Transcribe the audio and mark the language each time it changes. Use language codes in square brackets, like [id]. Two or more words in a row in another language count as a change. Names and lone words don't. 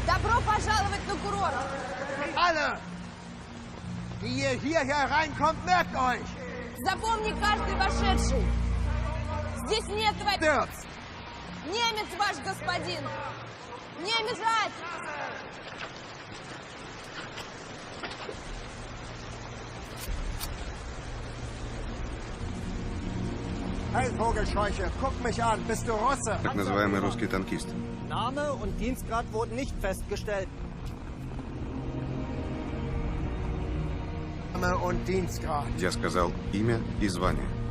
[ru] Добро пожаловать на курорт. [de] Alle Wie ihr hier hereinkommt, merkt euch! [ru] Запомни каждый вошедший. Здесь нет твоих... [de] Stürzt! [ru] Немец ваш господин! Не бежать! [de] Hey, Vogelscheuche, guck mich an. Bist du Russe? [ru] Так называемый русский танкист. [de] Name und Dienstgrad wurden nicht festgestellt. Name und Dienstgrad. [ru] Я сказал имя и звание.